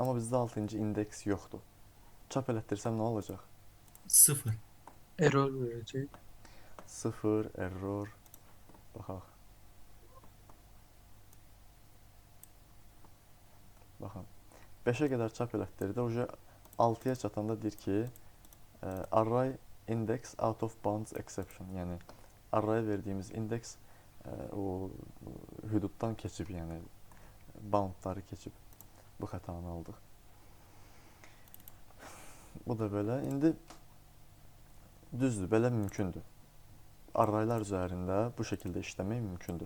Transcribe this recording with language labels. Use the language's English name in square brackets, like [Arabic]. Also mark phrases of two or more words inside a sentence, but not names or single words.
[Azerbaijani] Amma bizdə 6-cı indeks yoxdur. Çap elətdirsəm nə olacaq? 0. Error verəcək. 0, error. Baxaq. Baxın. 5-ə qədər çap elətdirdi. Oca 6-ya çatanda deyir ki, [English] array index out of bounds exception. [Azerbaijani] Yəni arraya verdiyimiz indeks o hüduddan keçib, yəni boundları keçib. Bu xətanı aldıq. Bu da belə. İndi düzdür, belə mümkündür. Arraylar üzərində bu şəkildə işləmək mümkündür.